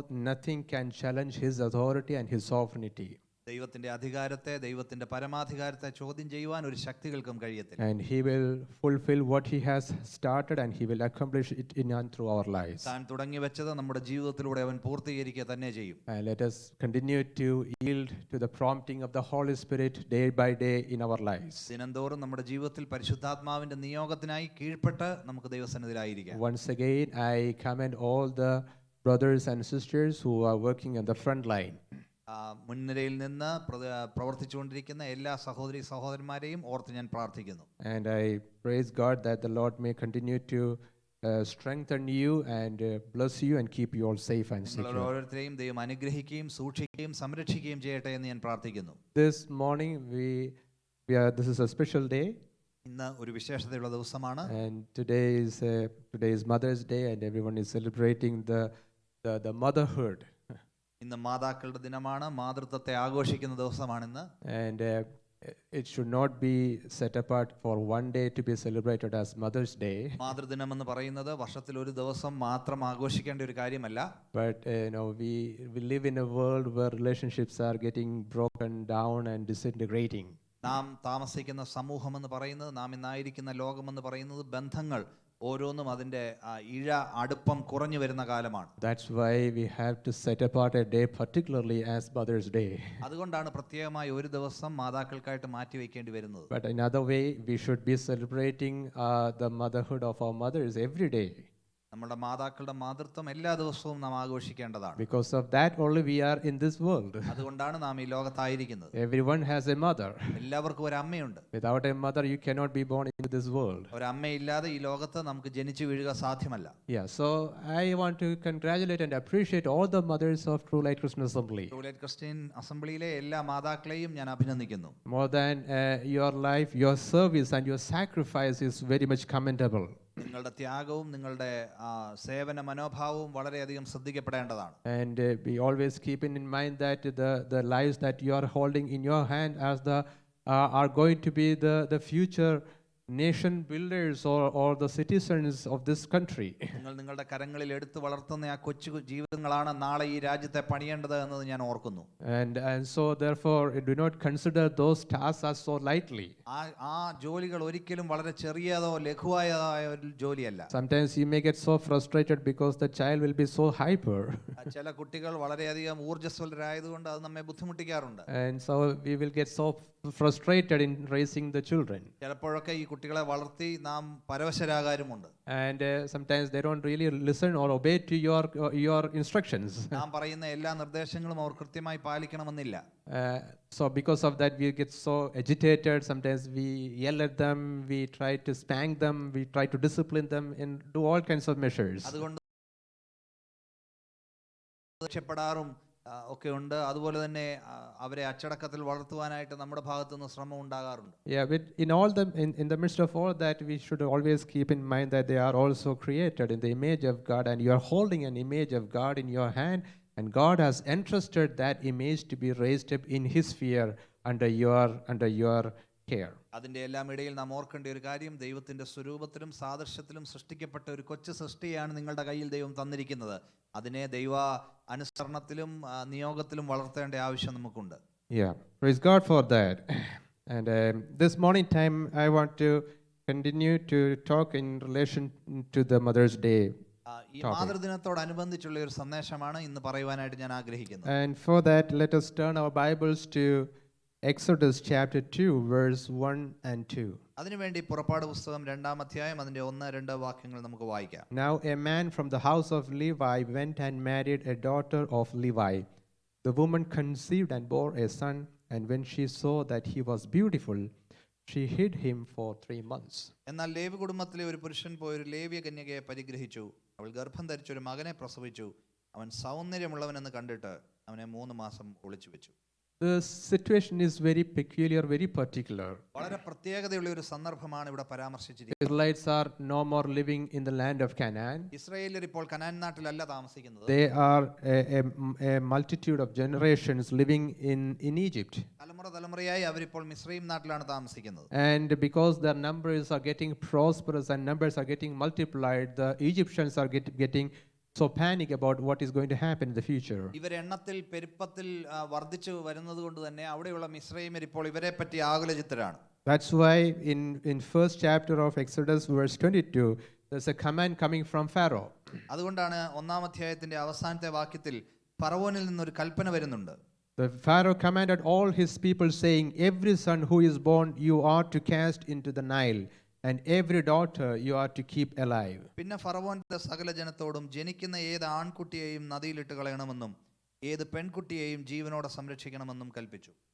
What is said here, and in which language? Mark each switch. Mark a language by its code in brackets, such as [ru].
[en] Nothing can challenge his authority and his sovereignty. [ml] ദൈവത്തിന്റെ അധികാരത്തെ, ദൈവത്തിന്റെ പരമാധികാരത്തെ ചോദ്യം ചെയ്യുവാൻ ഒരു ശക്തികൾക്കും കഴിയത്തില്ല. [en] And he will fulfill what he has started and he will accomplish it in and through our lives. [ml] താൻ തുടങ്ങി വെച്ചത് നമ്മുടെ ജീവിതത്തിലൂടെ അവൻ പൂർത്തീകരിക്കുക തന്നെ ചെയ്യും. [en] And let us continue to yield to the prompting of the Holy Spirit day by day in our lives. [ml] ദിനംതോറും നമ്മുടെ ജീവിതത്തിൽ പരിശുദ്ധാത്മാവിന്റെ നിയോഗത്തിനായി കീഴ്പ്പെട്ട് നമുക്ക് ദൈവസന്നിധിയിലായിരിക്കാം. [en] Once again I commend all the brothers and sisters who are working on the front line. [ml] മുൻനിരയിൽ നിന്ന് പ്രവർത്തിച്ചുകൊണ്ടിരിക്കുന്ന എല്ലാ സഹോദരി സഹോദരന്മാരെയും ഓർത്ത് ഞാൻ പ്രാർത്ഥിക്കുന്നു. [en] And I praise God that the Lord may continue to strengthen you and bless you and keep you all safe and secure. [ml] ഓരോരുത്തരെയും ദൈവം അനുഗ്രഹിക്കുകയും സൂക്ഷിക്കുകയും സംരക്ഷിക്കുകയും ചെയ്യട്ടെ എന്ന് ഞാൻ പ്രാർത്ഥിക്കുന്നു. [en] This morning this is a special day. [ml] ഇന്ന് ഒരു വിശേഷതയുള്ള ദിവസമാണ്. [en] And today is Mother's Day and everyone is celebrating the motherhood. [ml] ഇന്ന് മാതാക്കളുടെ ദിനമാണ്, മാതൃത്വത്തെ ആഘോഷിക്കുന്ന ദിവസമാണിന്ന്. [en] And it should not be set apart for one day to be celebrated as Mother's Day. [ml] മാതൃദിനം എന്ന് പറയുന്നത് വർഷത്തിൽ ഒരു ദിവസം മാത്രം ആഘോഷിക്കേണ്ട ഒരു കാര്യമല്ല. [en] But we live in a world where relationships are getting broken down and disintegrating. [ml] നാം താമസിക്കുന്ന സമൂഹം എന്ന് പറയുന്നത്, നാം ഇന്നായിരിക്കുന്ന ലോകം എന്ന് പറയുന്നത്, ബന്ധങ്ങൾ ഓരോന്നും അതിന്റെ അടുപ്പം കുറഞ്ഞു വരുന്ന കാലമാണ്. [en] That's why we have to set apart a day particularly as Mother's Day. [ml] അതുകൊണ്ടാണ് പ്രത്യേകമായി ഒരു ദിവസം മാതാക്കൾക്കായിട്ട് മാറ്റി വെക്കേണ്ടി വരുന്നത്. [en] But another way we should be celebrating the motherhood of our mothers every day. [ml] നമ്മുടെ മാതാക്കളുടെ മാതൃത്വം എല്ലാ ദിവസവും നാം ആഘോഷിക്കേണ്ടതാണ്. [en] Because of that only we are in this world. [ml] അതുകൊണ്ടാണ് നാം ഈ ലോകത്തായിരിക്കുന്നത്. [en] Everyone has a mother. [ml] എല്ലാവർക്കും ഒരു അമ്മയുണ്ട്. [en] Without a mother you cannot be born into this world. [ml] ഒരു അമ്മയില്ലാതെ ഈ ലോകത്ത് നമുക്ക് ജനിച്ചു വീഴുക സാധ്യമല്ല. [en] Yeah, so I want to congratulate and appreciate all the mothers of True Light Christian Assembly. [ml] True Light Christian അസംബ്ലിയിലെ എല്ലാ മാതാക്കളെയും ഞാൻ അഭിനന്ദിക്കുന്നു. [en] More than your life, your service and your sacrifice is very much commendable. [ml] നിങ്ങളുടെ ത്യാഗവും നിങ്ങളുടെ സേവന മനോഭാവവും വളരെയധികം ശ്രദ്ധിക്കപ്പെടേണ്ടതാണ്. [en] And we always keep in mind that the lives that you are holding in your hand as are going to be the future nation builders or the citizens of this country. [ml] നിങ്ങൾ നിങ്ങളുടെ കരങ്ങളിൽ എടുത്തു വളർത്തുന്ന ആ കൊച്ചു ജീവിതങ്ങളാണ് നാളെ ഈ രാജ്യത്തെ പണിയേണ്ടത് എന്നത് ഞാൻ ഓർക്കുന്നു. [en] And so therefore do not consider those tasks as so lightly. [ml] ആ ജോലികൾ ഒരിക്കലും വളരെ ചെറിയതോ ലഘുവായതായ ഒരു ജോലിയല്ല. [en] Sometimes you may get so frustrated because the child will be so hyper. [ml] ചില കുട്ടികൾ വളരെയധികം ഊർജ്ജസ്വലരായതുകൊണ്ട് അത് നമ്മെ ബുദ്ധിമുട്ടിക്കാറുണ്ട്. [en] And so we will get so frustrated in raising the children. [ml] ചിലപ്പോഴൊക്കെ ഈ കുട്ടികളെ വളർത്തി നാം പരവശരാകാറുമുണ്ട്. [en] And sometimes they don't really listen or obey to your instructions. [ml] നാം പറയുന്ന എല്ലാ നിർദ്ദേശങ്ങളും അവർ കൃത്യമായി പാലിക്കണമെന്നില്ല. [en] So because of that we get so agitated. Sometimes we yell at them, we try to spank them, we try to discipline them and do all kinds of measures. [ml] അതുകൊണ്ട് രക്ഷപ്പെടാറും ഒക്കെ ഉണ്ട്. അതുപോലെ തന്നെ അവരെ അച്ചടക്കത്തിൽ വളർത്തുവാനായിട്ട് നമ്മുടെ ഭാഗത്തു നിന്ന് ശ്രമം ഉണ്ടാകാറുണ്ട്. [en] Yeah, but in the midst of all that we should always keep in mind that they are also created in the image of God and you are holding an image of God in your hand and God has entrusted that image to be raised up in His fear under your care. [ml] അതിൻ്റെ എല്ലാം ഇടയിൽ നാം ഓർക്കേണ്ട ഒരു കാര്യം, ദൈവത്തിൻ്റെ സ്വരൂപത്തിലും സാദൃശ്യത്തിലും സൃഷ്ടിക്കപ്പെട്ട ഒരു കൊച്ചു സൃഷ്ടിയാണ് നിങ്ങളുടെ കയ്യിൽ ദൈവം തന്നിരിക്കുന്നത്. അതിനെ ദൈവ അനുസരണത്തിലും നിയോഗത്തിലും വളർത്തേണ്ട ആവശ്യം നമുക്കുണ്ട്. [en] Yeah, praise God for that. And this morning time, I want to continue to talk in relation to the Mother's Day. [ml] ഈ മാതൃദിനത്തോടനുബന്ധിച്ചുള്ള ഒരു സന്ദേശമാണ് ഇന്ന് പറയുവാനായിട്ട് ഞാൻ ആഗ്രഹിക്കുന്നത്. [en] And for that, let us turn our Bibles to Exodus chapter 2, verse 1 and 2. [ml] അതിനുവേണ്ടി പുറപ്പാട് പുസ്തകം 2-ാം അധ്യായം അതിന്റെ 1-2 വാക്യങ്ങൾ നമുക്ക് വായിക്കാം. [en] Now a man from the house of Levi went and married a daughter of Levi. The woman conceived and bore a son, and when she saw that he was beautiful, she hid him for 3 months. [ml] എന്നാൽ ലേവി കുടുംബത്തിലെ ഒരു പുരുഷൻ പോയി ഒരു ലേവ്യ കന്യകയെ പരിഗ്രഹിച്ചു. അവൾ ഗർഭം ധരിച്ചൊരു മകനെ പ്രസവിച്ചു. അവൻ സൗന്ദര്യമുള്ളവനെന്ന് കണ്ടിട്ട് അവനെ 3 മാസം ഒളിച്ചു വെച്ചു. [en] The situation is very peculiar, very particular. [ml] വളരെ പ്രത്യേകതയുള്ള ഒരു സന്ദർഭമാണ് ഇവിടെ പരാമർശിച്ചിരിക്കുന്നത്. [en] Israelites are no more living in the land of Canaan. [ml] ഇസ്രായേല്യർ ഇപ്പോൾ കനാൻ നാട്ടിലല്ല താമസിക്കുന്നത്. [en] They are a multitude of generations living in Egypt. [ml] തലമുറയായി അവരിപ്പോൾ മിസ്രയീം നാട്ടിലാണ് താമസിക്കുന്നത്. [en] And because their numbers are getting prosperous and numbers are getting multiplied, the Egyptians are getting so panic about what is going to happen in the future. [ml] ഇവർ എണ്ണത്തിൽ പെരുപ്പത്തിൽ വർദ്ധിച്ചു വരുന്നത് കൊണ്ട് തന്നെ അവിടെയുള്ള മിസ്രയീമർ ഇപ്പോൾ ഇവരെ പറ്റി ആകുലചിത്തരാണ്. [en] That's why in first chapter of Exodus verse 22 there's a command coming from Pharaoh. [ml] അതുകൊണ്ടാണ് 1-ാം അധ്യായത്തിന്റെ അവസാനത്തെ വാക്യത്തിൽ ഫറവോനിൽ നിന്നൊരു കൽപ്പന വരുന്നുണ്ട്. [en] The Pharaoh commanded all his people saying, every son who is born you are to cast into the Nile, and every daughter you are to keep alive. [ml] പിന്നെ ഫറവോന്റെ സകല ജനത്തോടും ജനിക്കുന്ന ഏത് ആൺകുട്ടിയെയും നദിയിലിട്ട് കളയണമെന്നും ഏത് പെൺകുട്ടിയെയും ജീവനോടെ സംരക്ഷിക്കണമെന്നും കൽപ്പിച്ചു.